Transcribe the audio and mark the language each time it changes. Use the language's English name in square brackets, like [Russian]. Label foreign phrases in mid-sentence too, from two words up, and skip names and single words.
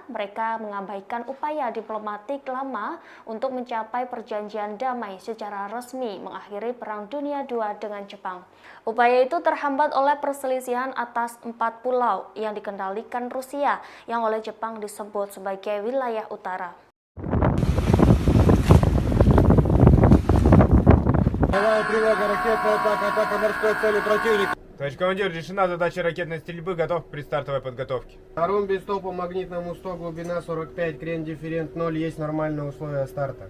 [Indonesian] Mereka mengabaikan upaya diplomatik lama untuk mencapai perjanjian damai secara resmi mengakhiri Perang Dunia II dengan Jepang. Upaya itu terhambat oleh perselisihan atas 4 pulau yang dikendalikan Rusia yang oleh Jepang disebut sebagai wilayah utara. [Russian] Тревога, ракетная атака морской цели противника. Товарищ командир, решена задача ракетной стрельбы, готов к предстартовой подготовке. Втором без топа, магнитному 100, глубина 45, крен дифферент 0, есть нормальные условия старта.